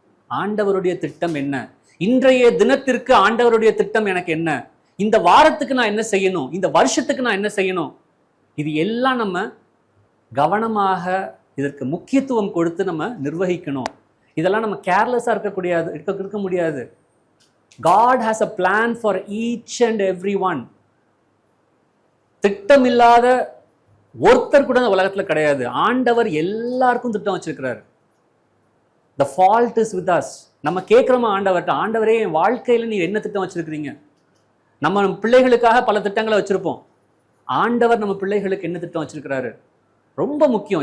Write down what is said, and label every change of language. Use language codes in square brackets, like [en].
[ta] ஆண்டவருடைய திட்டம் என்ன? இன்றைய தினத்திற்கு ஆண்டவருடைய திட்டம் எனக்கு என்ன? இந்த வாரத்துக்கு நான் என்ன செய்யணும், இந்த வருஷத்துக்கு நான் என்ன செய்யணும், இது எல்லாம் நம்ம கவனமாக இதற்கு முக்கியத்துவம் கொடுத்து நம்ம நிர்வகிக்கணும். இதெல்லாம் நம்ம கேர்லெஸ்ஸா இருக்க முடியாது. [en] God has a plan for each and every one. [ta] திட்டம் இல்லாத ஒருத்தர் கூட இந்த உலகத்துல கிடையாது. ஆண்டவர் எல்லாருக்கும் திட்டம் வச்சிருக்கிறாரு. [en] The fault is with us. [ta] நம்ம கேட்கிறோமா ஆண்டவர்கிட்ட, ஆண்டவரே என் வாழ்க்கையில நீ என்ன திட்டம் வச்சிருக்கிறீங்க? நம்ம பிள்ளைகளுக்காக பல திட்டங்களை வச்சிருப்போம். ஆண்டவர் நம்ம பிள்ளைகளுக்கு என்ன திட்டம் வச்சிருக்கிறாரு? ரொம்ப முக்கியம்.